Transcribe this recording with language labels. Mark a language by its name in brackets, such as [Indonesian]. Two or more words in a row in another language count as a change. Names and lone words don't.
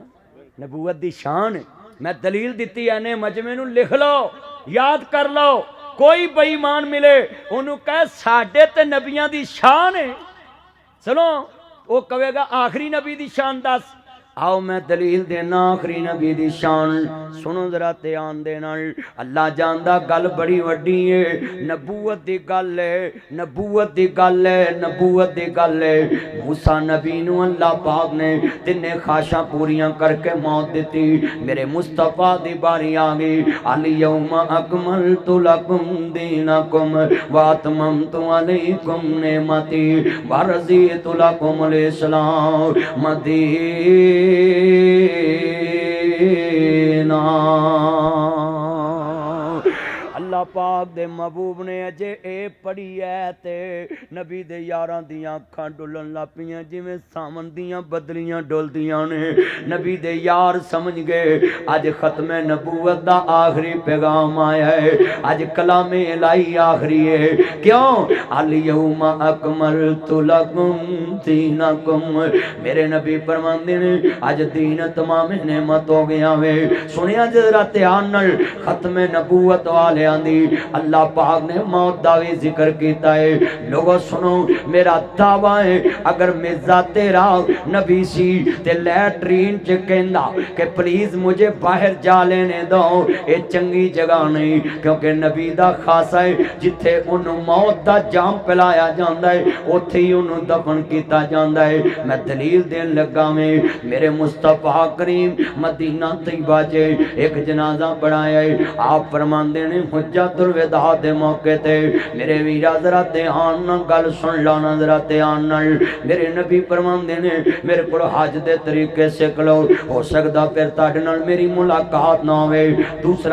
[Punjabi] نبوت دی شان ہے، میں دلیل دیتی ہے نے مجمع نو لکھ لو یاد کر لو، کوئی بے ایمان ملے انہوں کہے ساڈے تے نبیاں دی شان ہے، سنو وہ کہے گا آخری نبی دی شان دس، آؤ میں دلیل دینا آخری نبی دی شان، سنو ذرا دھیان دینا، اللہ جاندا گل بڑی وڈی ہے، نبوت دی گل ہے، نبوت دی گل ہے، نبوت دی گل ہے، موسیٰ نبی نو اللہ پاک نے تینے خواہشاں پوریاں کر کے موت دیتی، میرے مصطفیٰ دی باری آگئی، [Arabic] الیوم اکملت لکم دینکم واتممت علیکم نعمتی ورضیت لکم الاسلام مدین [Punjabi] اللہ پاک دے محبوب نے اجے اے پڑھی ہے تے نبی دے یاراں دیاں اکھاں ڈولن لاپیاں جویں سامن دیاں بدلیاں ڈولدیاں نے، نبی دے یار سمجھ گئے اج ختم نبوت دا آخری پیغام آیا ہے، اج کلام الہی آخری ہے، کیوں [Arabic] الیوم اکملت لکم دینکم، [Punjabi] میرے نبی فرماندے نے اج دین تمام نعمت ہو گیا وے، سنیا ذرا دھیان نال ختم نبوت والے دی اللہ پاک نے موت دا بھی ذکر کیتا ہے، لوگوں سنو میرا دعویٰ ہے اگر مرزا تیرا نبی سی تے لیٹرین چ کہندا کہ پلیز [Urdu] مجھے باہر جا لینے دو، [Punjabi] اے چنگی جگہ نہیں، کیونکہ نبی دا خاصا ہے جتھے انہوں موت دا جام پلایا جاندا ہے اوتھے ہی انہوں دفن کیتا جاندا ہے، میں دلیل دین لگا میں میرے مصطفیٰ کریم مدینہ طیبہ چ ایک جنازہ بڑھایا ہے، آپ فرماندے نے حجت الوداع دے موقع تے میرے ویرا ذرا دھیان نال گل سن لانا ذرا دھیان نال میرے نبی فرماندے نے میرے کول حج دے طریقے سکھ لو ہو سکدا پھر تہاڈے نال میری ملاقات نہ ہوے دوسرا